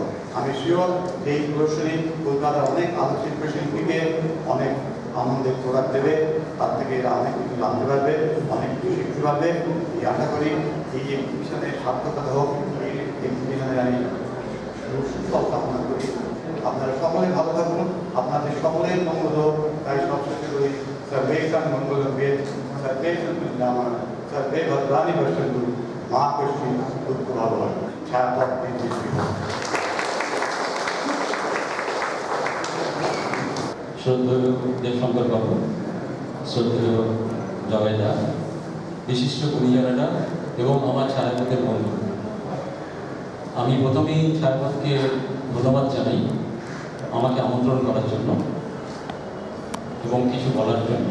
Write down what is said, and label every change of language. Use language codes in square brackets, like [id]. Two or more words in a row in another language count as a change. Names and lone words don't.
[bn] আমি শিওর যে এই প্রদর্শনী কলকাতার অনেক আলোকচিত্র শিল্পীকে অনেক আনন্দের খোরাক দেবে, তার থেকে এরা অনেক কিছু জানতে পারবে, অনেক কিছু শিখতে পারবে। এই আশা করি এই এক্সিবিশনের সার্থকতা হোক, এই এক্সিবিশনের আমি সুফল কামনা করি। আপনারা সকলে ভালো থাকুন, আপনাদের সকলের মঙ্গল হোক, তাই সবশেষে করি [sa] सर्वेषां मंगलं वेद सर्वेषां नाम सर्वे भद्राणि पश्यन्तु मा कश्चित् दुःखभाग् छायापथ [bn] শ্রদ্ধেয় দেবশঙ্কর বাবু, শ্রদ্ধেয় জবেদা, বিশিষ্ট গুণীজনেরা এবং আমার ছায়াপথের বন্ধু, আমি প্রথমেই ছায়াপথকে ধন্যবাদ জানাই আমাকে আমন্ত্রণ করার জন্য এবং কিছু বলার জন্য।